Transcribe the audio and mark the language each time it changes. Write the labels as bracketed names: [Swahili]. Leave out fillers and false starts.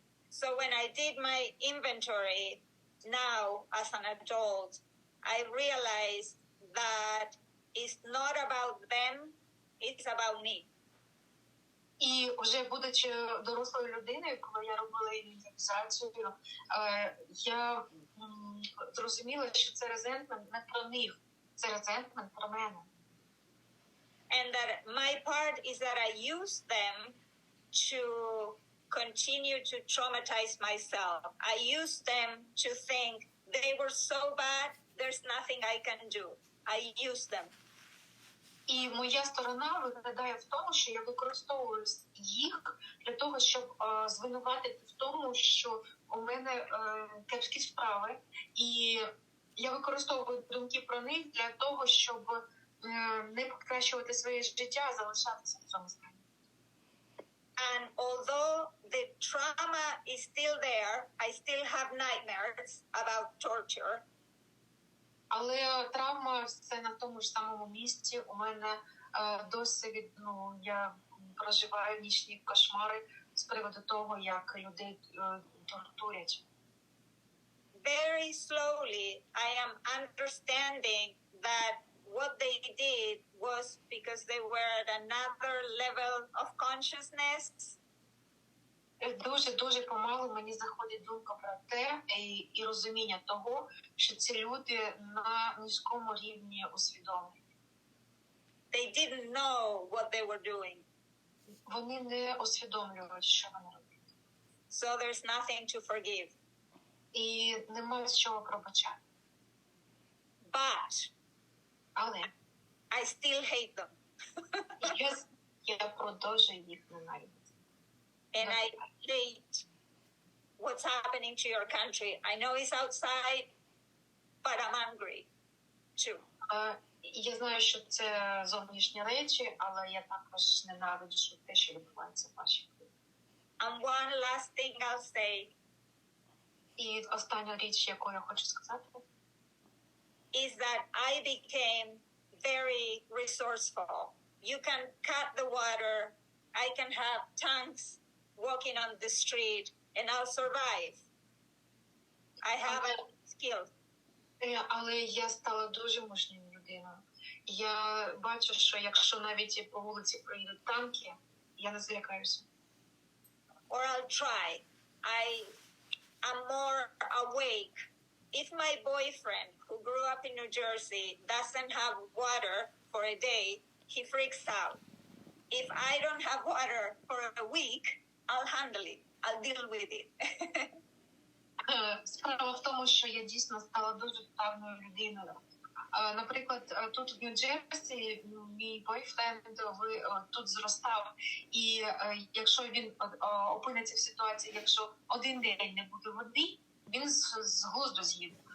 [English] So when I did my inventory now as an adult, I realized that it's not about them, it's about me. [Ukrainian] І вже будучи дорослою людиною, коли я робила інвентаризацію, я зрозуміла, що це резентмент не про них, це резентмент про мене. [English] And that my part is that I use them to continue to traumatize myself. I used them to think they were so bad, there's nothing I can do. I used them. [Ukrainian] І моя сторона виглядає в тому, що я використовую їх для того, щоб звинуватити в тому, що у мене кепські справи, і я використовую думки про них для того, щоб не покращувати своє життя, а залишатися в цьому стані. [English] And although the trauma is still there, I still have nightmares about torture. [Ukrainian] Але травма все на тому ж самому місці. У мене досі я проживаю нічні кошмари з приводу того, як людей тортурять. [English] Very slowly, I am understanding that what they did was because they were at another level of consciousness. [Ukrainian] Дуже помалу мені заходить думка про те і розуміння того, що ці люди на низькому рівні усвідомлення. [English] They didn't know what they were doing. [Ukrainian] Вони не усвідомлюють, що вони роблять. [English] So there's nothing to forgive. [Ukrainian] І немає з чого пробачати. [English] But [Ukrainian] Але [English] I still hate them. [Ukrainian] я продовжую їх ненавидіти. [English] And I hate what's happening to your country. I know it's outside, but I'm angry too. [Ukrainian] Я знаю, що це зовнішні речі, але я також ненавиджу те, що відбувається в вашій країні. [English] And one last thing I'll say [Ukrainian] І остання річ, яку я хочу сказати, [English] is that I became very resourceful. You can cut the water. I can have tanks walking on the street, and I'll survive. I have a skill. [Ukrainian] Але я стала дуже мужньою людиною. Я бачу, що якщо навіть по вулиці проїдуть танки, я не злякаюся. [English] Or I'll try. I'm more awake. If my boyfriend, who grew up in New Jersey, doesn't have water for a day, he freaks out. If I don't have water for a week, I'll handle it. I'll deal with it. [Ukrainian] Справа в тому, що я дійсно стала дуже вправною людиною. Наприклад, тут в Нью-Джерсі мій бойфренд тут зростав, і якщо він опиниться в ситуації, якщо один день не буде води, він з глузду з'їде.